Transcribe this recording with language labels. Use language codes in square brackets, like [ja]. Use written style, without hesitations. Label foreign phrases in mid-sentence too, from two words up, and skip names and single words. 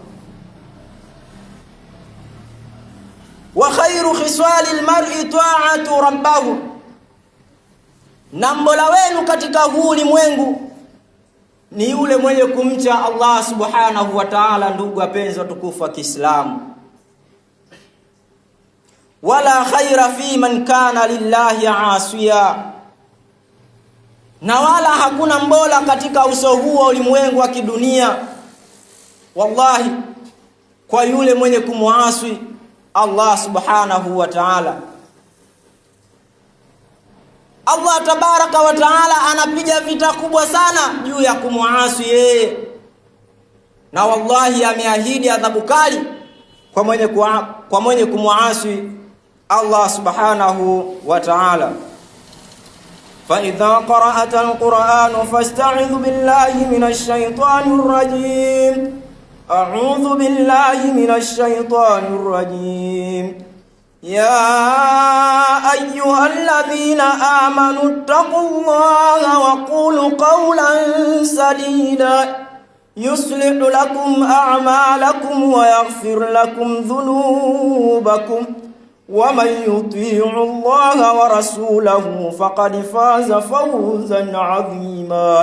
[ar] وخير خصال المرء طاعة ربه, [sw] na Mola wenu katika huu ulimwengu ni yule mwenye kumcha Allah [ar] سبحانه وتعالى. [sw] Ndugu wapenzi watukufu wa Kiislamu, [ar] ولا خير فيمن كان لله عاصيا, [sw] na wala hakuna mbola katika uso huu wa ulimwengu wa kidunia, wallahi, kwa yule mwenye kumuasi Allah [ar] سبحانه وتعالى. [sw] Allah [ar] تبارك وتعالى [sw] anapiga vita kubwa sana juu ya kumuasi yeye, na wallahi ameahidi adhabu kali kwa mwenye kumuasi Allah [ar] سبحانه وتعالى. فإذا قرأت القرآن فاستعذ بالله من الشيطان الرجيم. أعوذ بالله من الشيطان الرجيم. يا أيها الذين آمنوا اتقوا الله وقولوا قولا سديدا يصلح لكم أعمالكم ويغفر لكم ذنوبكم ومن يطيع الله ورسوله فقد فاز فوزا عظيما.